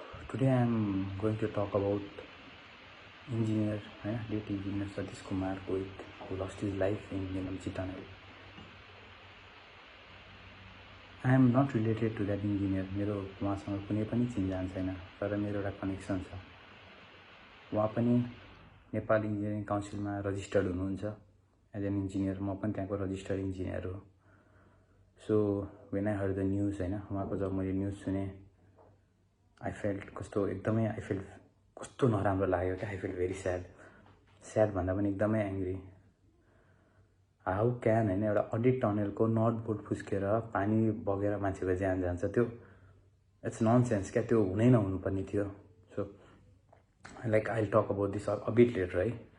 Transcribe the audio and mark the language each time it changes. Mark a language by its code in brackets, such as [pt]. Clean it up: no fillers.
[en] Today I am going to talk about engineer, late engineer Satish Kumar Goit, who lost his life in Melamchi tunnel. I am not related to that engineer. [ne] मेरो उहाँसँग कुनै पनि चिन्जान छैन, तर मेरो एउटा connection छ। उहाँ पनि नेपाल इन्जिनियरिङ काउन्सिलमा रजिस्टर्ड हुनुहुन्छ [en] As an engineer. [ne] म पनि त्यहाँको रजिस्टर्ड इन्जिनियर हो। [en] so when I heard the news [ne] उहाँको जब मैले न्युज सुने [en] I felt [ne] कस्तो नराम्रो लाग्यो क्या। [en] I felt very sad [ne] भन्दा पनि एकदमै एङ्ग्री। [en] how can [ne] एउटा अडिट टनलको नट बोर्ड फुस्केर पानी बगेर मान्छेको ज्यान जान्छ, त्यो [en] it's nonsense [ne] क्या। त्यो हुनै नहुनुपर्ने थियो। [en] So like I talk about this a bit later है।